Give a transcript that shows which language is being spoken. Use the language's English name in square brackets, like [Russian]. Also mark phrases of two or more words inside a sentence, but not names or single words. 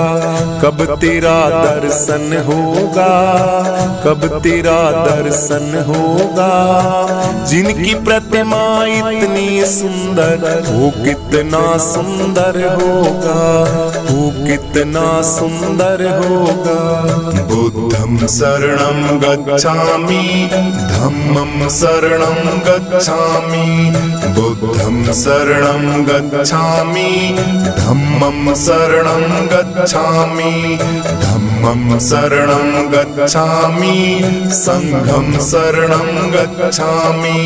[Hindi] कब तेरा दर्शन होगा, कब तेरा दर्शन होगा। जिनकी प्रतिमा इतनी सुंदर, वो कितना सुंदर होगा, वो कितना सुंदर होगा। [Pali] बुद्धं शरणं गच्छामि धम्मं शरणं गच्छामि बुद्धं शरणं गच्छामि धम्मं शरणं गच्छामि धम्मं शरणं गच्छामि संघं शरणं गच्छामि